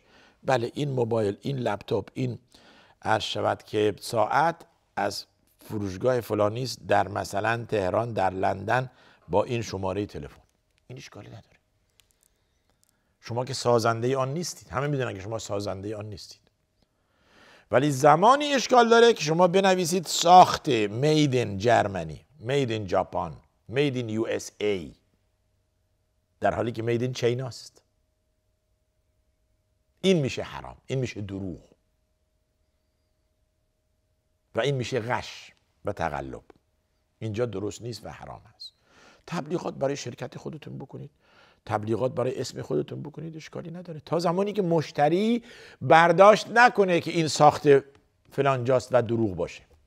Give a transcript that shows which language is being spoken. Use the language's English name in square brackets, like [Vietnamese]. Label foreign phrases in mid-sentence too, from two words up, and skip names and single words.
[Persian] بله این موبایل، این لپتاپ، این عرض شود که ساعت از فروشگاه فلانی است در مثلا تهران، در لندن، با این شماره تلفن. این اشکالی نداره. شما که سازنده آن نیستید، همه میدونن که شما سازنده آن نیستید. ولی زمانی اشکال داره که شما بنویسید ساخت [English] made in Germany، made in Japan، made in USA، [Persian] در حالی که [English] made in China [Persian] است. این میشه حرام، این میشه دروغ و این میشه غش و تقلب. اینجا درست نیست و حرام است. تبلیغات برای شرکت خودتون بکنید، تبلیغات برای اسم خودتون بکنید، اشکالی نداره، تا زمانی که مشتری برداشت نکنه که این ساخت فلان جاست و دروغ باشه.